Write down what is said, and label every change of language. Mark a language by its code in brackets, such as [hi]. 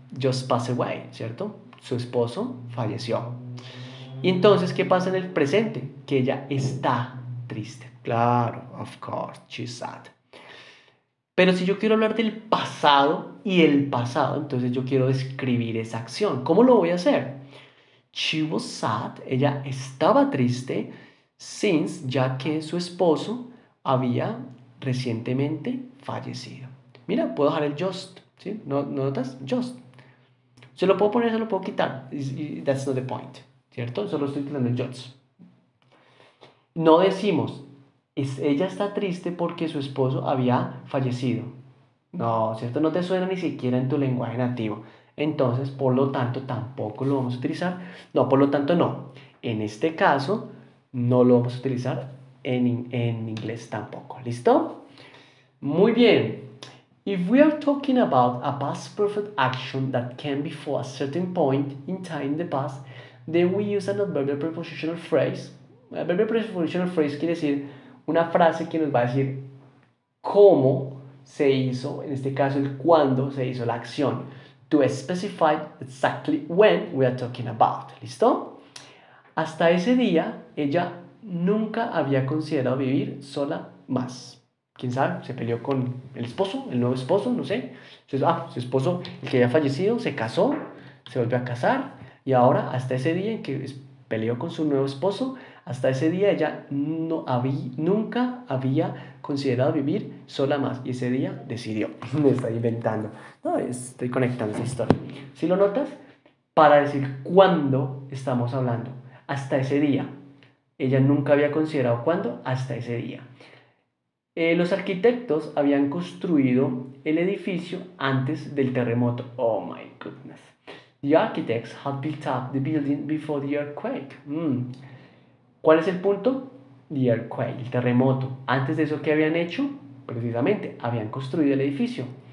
[en] Just passed away, [es] ¿cierto? Su esposo falleció. Y entonces, ¿qué pasa en el presente? Que ella está triste. Claro, [en] of course, she's sad. [es] Pero si yo quiero hablar del pasado y el pasado, entonces yo quiero describir esa acción. ¿Cómo lo voy a hacer? [en] She was sad, [es] ella estaba triste, since, ya que su esposo había recientemente fallecido. Mira, puedo dejar el just, ¿sí? ¿No notas? Just. Se lo puedo poner, se lo puedo quitar. [en] That's not the point, [es] ¿cierto? Solo estoy utilizando el just. No decimos, ella está triste porque su esposo había fallecido. No, ¿cierto? No te suena ni siquiera en tu lenguaje nativo. Entonces, por lo tanto, tampoco lo vamos a utilizar. No, por lo tanto, no. En este caso, no lo vamos a utilizar en inglés tampoco. ¿Listo? Muy bien. [en] If we are talking about a past perfect action that came before a certain point in time in the past, then we use an adverbial prepositional phrase. [es] Adverbial prepositional phrase quiere decir una frase que nos va a decir cómo se hizo, en este caso el cuándo se hizo la acción. [en] To specify exactly when we are talking about. [es] ¿Listo? Hasta ese día, ella nunca había considerado vivir sola más. ¿Quién sabe? Se peleó con el esposo, el nuevo esposo, no sé. Su esposo, el que había fallecido, se casó, se volvió a casar y ahora, hasta ese día en que peleó con su nuevo esposo, hasta ese día ella nunca había considerado vivir sola más. Y ese día decidió. Me estoy inventando. No, estoy conectando esa historia. ¿Sí lo notas? Para decir cuándo estamos hablando. Hasta ese día. Ella nunca había considerado cuándo, hasta ese día. Los arquitectos habían construido el edificio antes del terremoto. [en] Oh my goodness. The architects had built up the building before the earthquake. [es] ¿Cuál es el punto? [en] The earthquake, [es] el terremoto. Antes de eso, ¿qué habían hecho? Precisamente, habían construido el edificio.